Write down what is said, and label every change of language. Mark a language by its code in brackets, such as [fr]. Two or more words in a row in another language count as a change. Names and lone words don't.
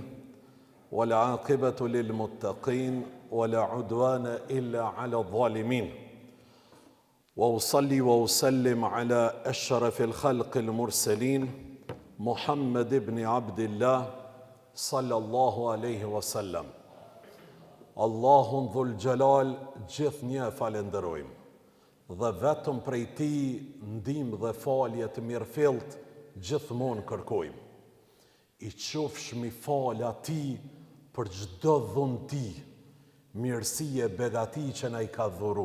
[ar] والعاقبة للمتقين ولا عدوان إلا على الظالمين. وأصلي وأسلم على أشرف الخلق المرسلين محمد بن عبد الله صلى الله عليه وسلم. [sq] Allahun [ar] ذو الجلال [sq] gjithnjë falenderojmë dhe vetëm prej ti ndihmë dhe falje të mirëfillt gjithmonë kërkojmë. I qofshmi falë atij për çdo dhunti, mirësi e begati që na i ka dhuru.